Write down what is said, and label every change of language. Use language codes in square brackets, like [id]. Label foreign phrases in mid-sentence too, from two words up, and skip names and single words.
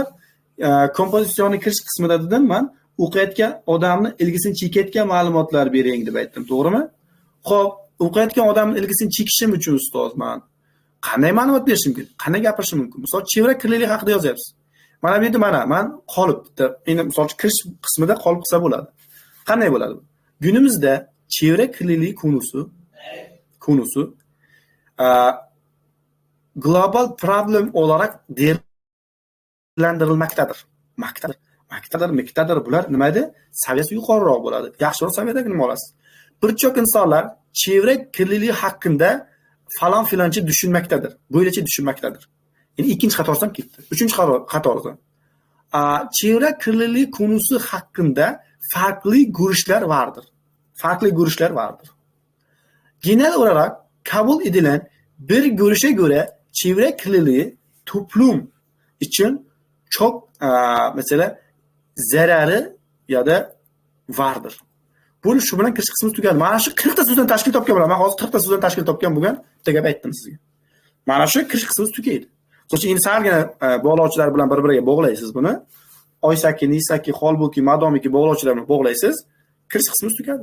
[uz] Kompozitsiyaning kirish qismida dedim men o'qiyotgan odamni ilgisini chekayotgan ma'lumotlar bering deb aytdim, to'g'rimi? Xo'p, o'qiyotgan odamni ilgisini chekishim uchun ustoz men qanday ma'lumot berishim mumkin? Qanday gapirishim mumkin? Misol [tr] chevra kirlilik [uz] haqida yozyapsiz. Mana bu yerda men qolip bitta. Endi misol kirish qismida qolib qilsa bo'ladi. Qanday bo'ladi? [tr] Günümüzde çevre kirliliği konusu global problem olarak değerlendirilmektedir. [uz] Maktadır bular nimaydi? Saviyasi yuqoriroq bo'ladi. Yaxshiroq saviyadagi nima olasiz? [tr] Birçok insonlar çevre kirliliği hakkında falan filancha düşünmektedir. Böylece düşünmektedir. [uz] Yani ikinci qatordan ketdi. Üçüncü qatordan. [tr] Çevre kirliliği konusu hakkında farklı görüşler vardır. Genel olarak kabul edilen bir görüşe göre çevre kirliliği toplum için çok mesela zararı ya da vardır. [uz] Bu shu bilan kirish qismi tugadi. Mana shu 40 ta so'zdan tashkil topgan bo'laman. Men hozir 40 ta so'zdan tashkil topgan bo'lgan bitta gap aytdim sizga. Mana shu kirish qismi tugaydi. So'ng endi salgina bog'lovchilar bilan bir-biriga bog'laysiz buni. Oysaki, nisaki, holbuki, madomiki bog'lovchilar bilan bog'laysiz, kirish qismi tugadi.